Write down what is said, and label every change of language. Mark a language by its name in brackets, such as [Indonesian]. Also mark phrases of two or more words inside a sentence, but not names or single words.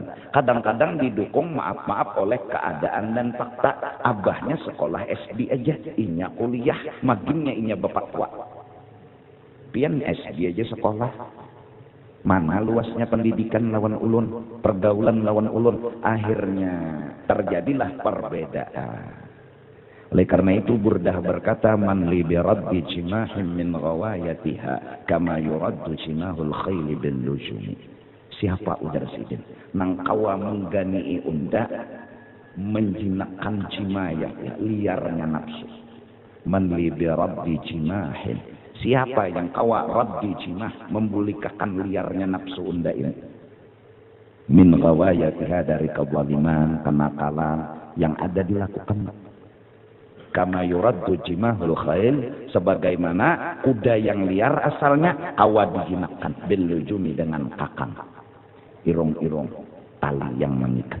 [Indonesian] Kadang-kadang didukung maaf-maaf oleh keadaan dan fakta. [Banjar] Abahnya sekolah SD aja, inya kuliah, maginnya inya bapak tua. Pian SD aja sekolah. Mana luasnya pendidikan lawan ulun, pergaulan lawan ulun. [Indonesian] Akhirnya terjadilah perbedaan. Oleh karena itu Burdah berkata, [Arabic] من لي برد جماح من غوايتها كما يرد جماح الخيل باللجم. [Banjar] Siapa udar sidin nang kawa menggani unda menjinakkan jimaya liarnya nafsu. [Arabic] من لي برد جماح, [Banjar] siapa yang kawa [Arabic] رد جماح [Banjar] membulikakan liarnya nafsu unda ini [Arabic] من غوايتها [Banjar] dari kezaliman, kenakalan yang ada dilakukan. [Arabic] كما يرد جماح الخيل, [Indonesian] sebagaimana kuda yang liar asalnya kawa dijinakkan [Arabic] باللجم [Indonesian] dengan kakang, irung-irung tali yang mengikat.